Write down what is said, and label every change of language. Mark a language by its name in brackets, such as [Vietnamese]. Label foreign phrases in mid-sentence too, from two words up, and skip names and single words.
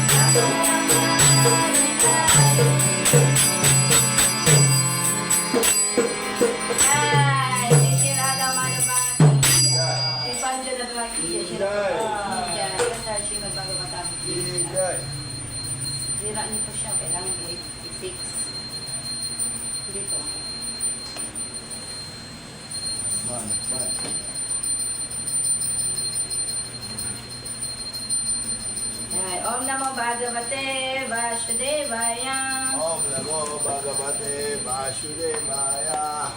[Filipino] Srimad bhagavatam. Zira nito siya, kailangan i-fix dito. [Sanskrit] ॐ नमो भगवते वासुदेवाय. ॐ नमो भगवते वासुदेवाय.